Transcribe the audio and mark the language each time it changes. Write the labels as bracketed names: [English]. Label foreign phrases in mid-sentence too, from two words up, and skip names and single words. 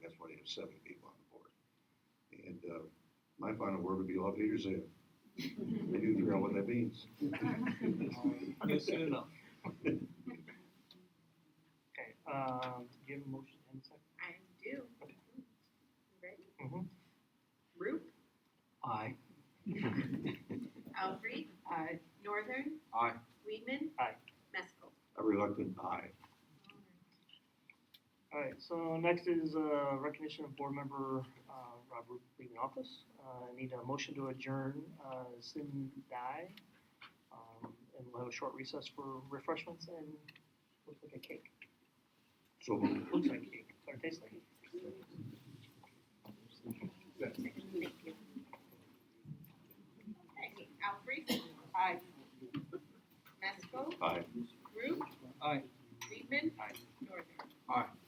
[English] That's why you have 7 people on the board. And my final word would be, love leaders in. Maybe you figure out what that means. Soon enough. Okay, give a motion in a second. I do. Okay. You ready? Mm-hmm. Roop, Aye. Alfred, Aye. Northern, Aye. Weedman. Aye. Meskel. A reluctant aye. All right, so next is recognition of board member Rob Roop leaving office. I need a motion to adjourn Sin Dai, and we'll have a short recess for refreshments and looks like a cake. So Looks like cake, or tastes like cake. Okay, Alfred, Aye. Meskel, aye. Roop, Aye. Weedman. Aye. Northern. Aye.